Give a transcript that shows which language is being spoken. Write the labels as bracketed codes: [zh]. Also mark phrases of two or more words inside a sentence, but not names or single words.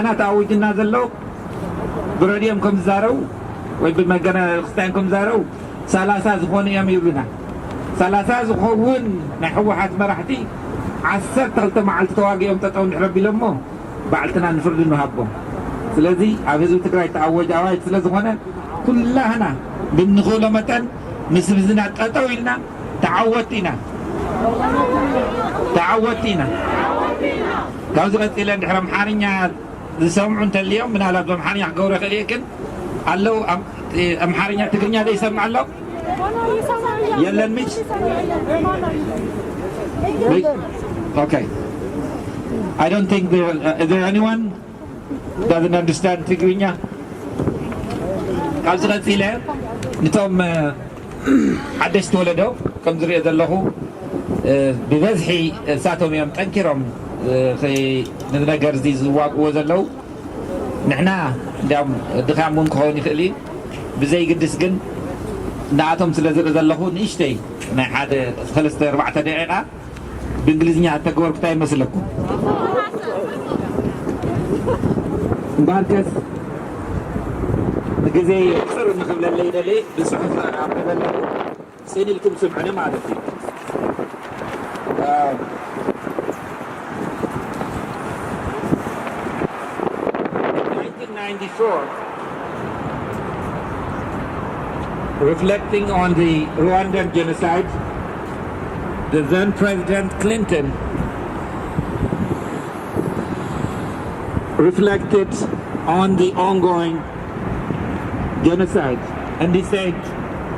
[ti] ተኣውጅና ዘሎ ብረድዮም ከም ዝዛረቡ ወይ ብመገነ ክርስቲያን ከም ዝዛረቡ 30 ዝኾኑ እዮም ይብሉና 30 ዝኸውን ናይ ሕወሓት መራሕቲ 12 መዓልቲ ተዋጊኦም ጠጠው እንድሕር ኣቢሎሞ ባዕልትና ንፍርዲ ንሃቦም ስለዚ ኣብ ህዝቢ ትግራይ ተኣወጀ ኣዋጅ ስለ ዝኾነ ኩላህና ብንኽእሎ መጠን ምስ ህዝብና ጠጠው ኢልና ተዓወቲ ኢና ካብዚ ቀፂለ እንድሕር ኣምሓርኛ ዝሰምዑ እንተልዮም ምናልባት በኣምሓርኛ ክገብሮ ይኽእል እየ ግን ኣለው ኣምሓርኛ ትግርኛ ዘይሰምዕ ኣሎ የለን ምች Okay. [en] I don't think is there anyone doesn't understand Tigrinya? [ti] ካብዚ ቀፂለ ነቶም ሓደሽቲ ወለዶ ከም ዝሪኦ ዘለኹ ብበዝሒ እሳቶም እዮም ጠንኪሮም ነዚ ነገር እዚ ዝዋግእዎ ዘለው ንሕና እንዲያውም ድኻም እውን ክኸውን ይኽእል እዩ ብዘይግድስ ግን ንኣቶም ስለ ዝርኢ ዘለኹ ንእሽተይ ናይ ሓደ 3-4 ደቂቓ ብእንግሊዝኛ ተገበርኩ እንታይ ይመስለኩም እምበርከስ ንግዜ ቅፅር ንኽብለለ ይደልየ ብፅሑፍ ኣንብበለኹ ስእኒ ኢልኩም ስምዑኒ ማለት እዩ [en] reflecting on the Rwandan genocide, the then President Clinton reflected on the ongoing genocide and he said,